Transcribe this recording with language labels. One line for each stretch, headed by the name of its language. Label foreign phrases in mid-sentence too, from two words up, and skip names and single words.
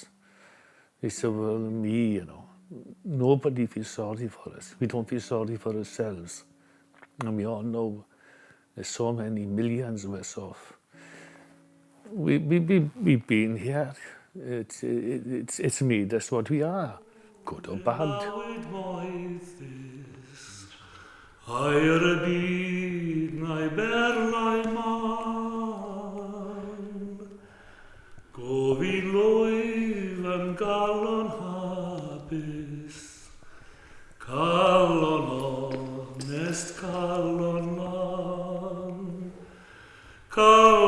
English: They say, well, me, you know, nobody feels sorry for us. We don't feel sorry for ourselves. And we all know there's so many millions of us off. We've been here. It's made us what we are, good or bad.
Welsh: Gofyn lwyf yn galon hapus, calon honest, calon lan,